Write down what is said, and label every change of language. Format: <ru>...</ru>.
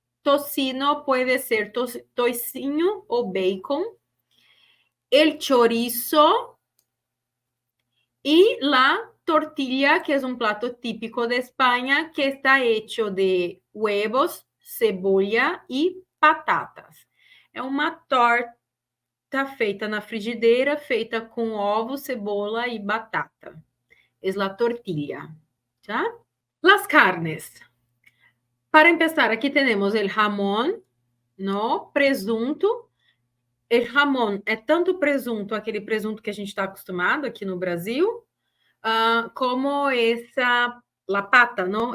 <es>Tocino puede ser tocino o bacon, el chorizo y la tortilla, que es un plato típico de España, que está hecho de huevos, cebolla y patatas.</es> <pt>É uma torta feita na frigideira, feita com ovo, cebola e batata.</pt> <es>Es la tortilla, ¿ya? Las carnes. Para empezar, aquí tenemos el jamón, ¿no?</es> <pt>Presunto. El jamón é tanto presunto, aquele presunto que a gente está acostumado aqui no Brasil, como essa,</pt> <es>la pata, ¿no?</es>